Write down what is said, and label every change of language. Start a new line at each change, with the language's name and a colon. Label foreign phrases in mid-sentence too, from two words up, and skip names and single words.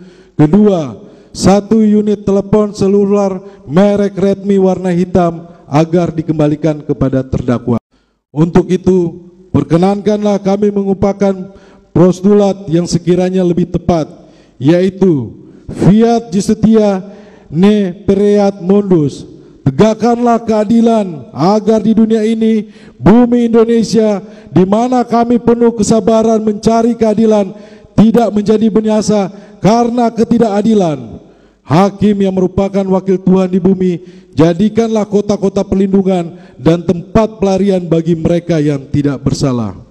Indonesian: 2. 1 unit telepon seluler merek Redmi warna hitam agar dikembalikan kepada terdakwa. Untuk itu, perkenankanlah kami mengumpulkan postulat yang sekiranya lebih tepat, yaitu
Latin: fiat justitia ne pereat mundus.
Indonesian: Tegakkanlah keadilan agar di dunia ini, bumi Indonesia, di mana kami penuh kesabaran mencari keadilan, tidak menjadi binasa karena ketidakadilan. Hakim yang merupakan wakil Tuhan di bumi, jadikanlah kota-kota perlindungan dan tempat pelarian bagi mereka yang tidak bersalah.